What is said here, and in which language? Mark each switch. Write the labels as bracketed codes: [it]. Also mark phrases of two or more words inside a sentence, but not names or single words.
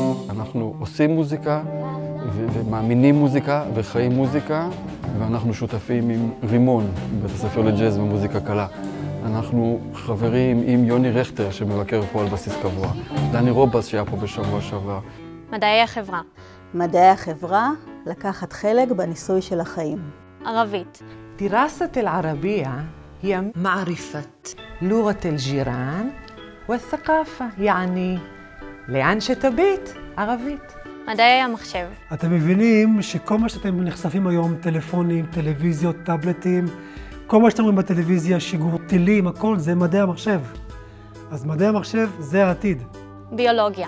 [he] אנחנו עושים מוזיקה ומאמינים מוזיקה וחיים מוזיקה, ואנחנו שותפים עם רימון, בית הספר לג'אז ומוזיקה קלה. אנחנו חברים עם יוני רכטר שמבקר פה על בסיס קבוע, דני רובס שהיה פה בשבוע שעבר. מדעי החברה. מדעי החברה, לקחת חלק בניסוי של החיים. ערבית. [ar] دراسة العربية هي معرفة لغة الجيران والثقافة، يعني [he] לאן שתביט, ערבית. מדעי המחשב. אתם מבינים שכל מה שאתם נחשפים היום, טלפונים, טלוויזיות, טאבלטים, כל מה שאתם רואים בטלוויזיה, שיגור טילים, הכל זה מדעי המחשב. אז מדעי המחשב זה העתיד. ביולוגיה.